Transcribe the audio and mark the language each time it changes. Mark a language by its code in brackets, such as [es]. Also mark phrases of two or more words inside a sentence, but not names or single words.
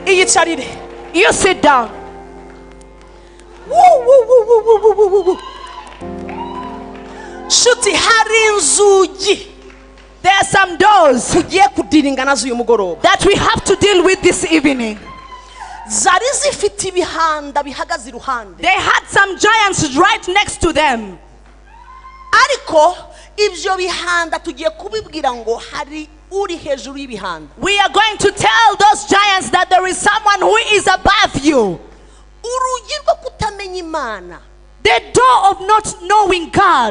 [rw] niyicarire. [en] You sit down. [rw] Shuti hari inzugi. [en] There are some doors [rw] Tugiye kudiringa nazo uyu mugoroba. [en] that we have to deal with this evening. [rw] Zari zifite ibihanda bihagaze iruhande. [en] They had some giants right next to them. [rw] Ariko ibyo bihanda tugiye kubibwira ngo hari uri hejuru y'ibihanda. [en] We are going to tell those giants that there is someone who is above you. [rw] Urugi rwo kutamenya Imana. [en] The door of not knowing God.